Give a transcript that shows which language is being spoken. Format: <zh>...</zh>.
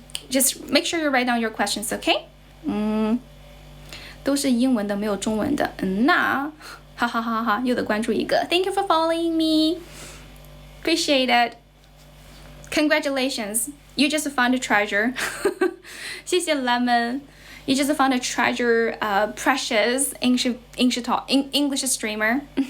<en>Just make sure you write down your questions, okay?</en> <zh>都是英文的，没有中文的。那哈哈哈哈，又得关注一个。</zh> <en>Thank you for following me. Appreciate it. Congratulations. You just found a treasure. 谢谢 Lemon. You just found a treasure, precious English streamer.</en>